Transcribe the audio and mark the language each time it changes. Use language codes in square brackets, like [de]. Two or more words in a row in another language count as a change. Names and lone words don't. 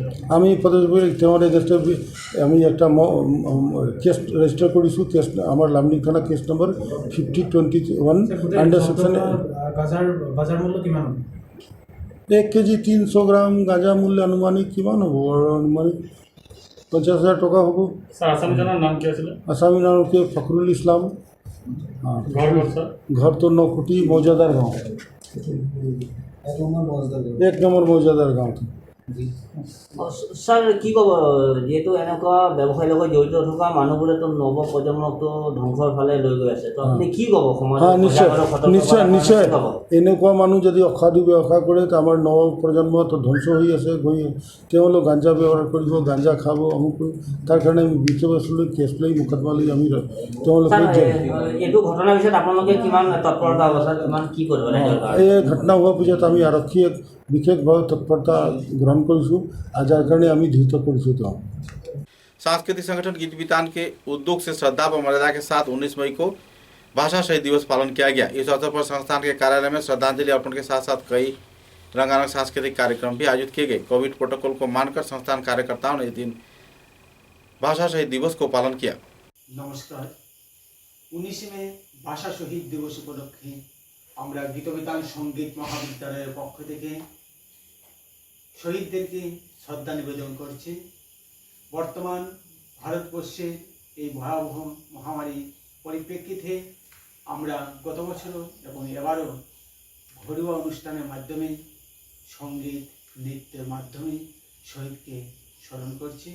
[as] আমি পদক্ষেপ তেওঁৰ এগেইনষ্টত আমি একটা কেছ ৰেজিষ্টাৰ কৰিছোঁ। কেছ আমাৰ লামডিং থানা কেছ নম্বৰ 50/21 [en] under section. [as] বাজাৰ মূল্য কিমান? 1 কেজি 300 গ্ৰাম গাঁজা মূল্য আনুমানিক কিমান হ'ব? আনুমানিক 50,000 টকা হ'ব। স্যার আসামিজনৰ নাম কি আছিলে? আসামি নাম কি ফখরুল ইসলাম। ঘর তো নকুটি মৌজাদার গাঁও, 1 নম্বৰ মৌজাদার গাঁও। স্যার কি ক'ব, যিহেতু এনেকুৱা ব্যৱসায়ৰ লগত জড়িত থকা মানুহবোৰেতো নৱ প্ৰজন্মকতো ধ্বংসৰ ফালে লৈ গৈ আছে, তো আপুনি কি ক'ব সমাজত? নিশ্চয় এনেকুৱা মানুহ যদি অসাধু ব্যৱসায় কৰে তো আমাৰ নৱ প্ৰজন্মটো ধ্বংস হৈ আছে। তেওঁলোক গাঁজা ব্যৱহাৰ কৰিব, গাঁজা খাব, অমুক তাৰ কাৰণে আমি বিষয়বস্তু কেছ লৈ মোকদ্দমা লৈ আমি তেওঁলোকে এইটো ঘটনাৰ পিছত আপোনালোকে কিমান তৎপৰতা অৱস্থাত কিমান কি কৰিব লাগে? এই ঘটনা হোৱাৰ পিছত আমি আৰক্ষীয়ে বিশেষভাৱে তৎপৰতা গ্ৰহণ কৰিছোঁ আৰু যাৰ কাৰণে আমি ধৃত কৰিছোঁ। তেওঁ [hi] सांस्कृतिक संगठन गीत वितान के उद्योग से श्रद्धा व मर्यादा के साथ 19 मई को भाषा शहीद दिवस पालन किया गया। इस अवसर पर संस्थान के कार्यालय में श्रद्धांजलि अर्पण के साथ साथ कई रंगारंग सांस्कृतिक कार्यक्रम भी आयोजित किए गए। कोविड प्रोटोकॉल को मानकर संस्थान कार्यकर्ताओं ने इस दिन भाषा शहीद दिवस को पालन किया। नमस्कार। [bn] 19 মে ভাষা শহীদ দিবস উপলক্ষে আমরা গীতবিতান সঙ্গীত মহাবিদ্যালয়ের পক্ষ থেকে শহীদদেরকে শ্রদ্ধা নিবেদন করছি। বর্তমান ভারতবর্ষে এই ভয়াবহ মহামারীর পরিপ্রেক্ষিতে আমরা গত বছরও এবং এবারও ঘরোয়া অনুষ্ঠানের মাধ্যমে সঙ্গীত নৃত্যের মাধ্যমে শহীদকে স্মরণ করছি।